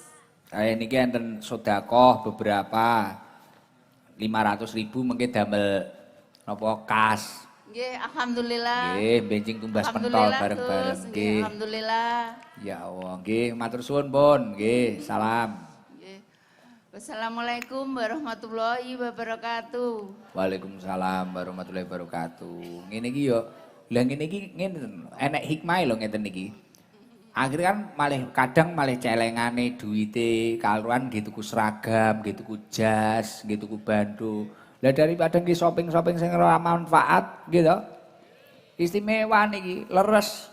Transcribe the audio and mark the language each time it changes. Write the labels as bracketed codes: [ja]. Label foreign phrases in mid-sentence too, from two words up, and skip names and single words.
[jv] Kayak niki enten sedekah beberapa 500.000 mengke damel napa kas. Nggih, alhamdulillah. Nggih, benjing tumbas pentol Alhamdulillah, bareng-bareng Gus. nggih. Alhamdulillah. Ya Allah, nggih matur suwun pun, nggih, salam. Nggih. [ar] والسلام عليكم ورحمة الله وبركاته. وعليكم السلام ورحمة الله وبركاته. [jv] Ngene iki yo, lha ngene iki ngene enek hikmahe lho ngeten iki. Akhirnya kan kadang malah celengane duwite kaluan nggih tuku seragam, nggih tuku jas, nggih tuku bandu. Lah daripada nggih shopping-shopping sing ora manfaat nggih to. Istimewa niki leres.